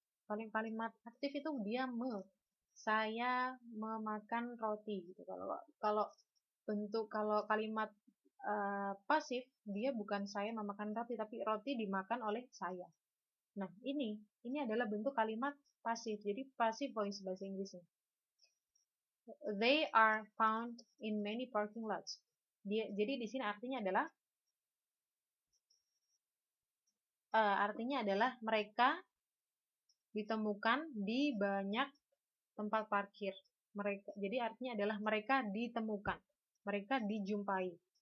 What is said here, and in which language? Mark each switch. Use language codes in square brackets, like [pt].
[id] Kalimat aktif itu dia saya memakan roti gitu. Kalau kalimat pasif dia bukan saya memakan roti, tapi roti dimakan oleh saya. Nah, ini adalah bentuk kalimat pasif. Jadi passive voice bahasa Inggrisnya. [en] They are found in many parking lots. [id] Jadi di sini artinya adalah mereka ditemukan di banyak tempat parkir. Jadi artinya adalah mereka ditemukan, mereka dijumpai.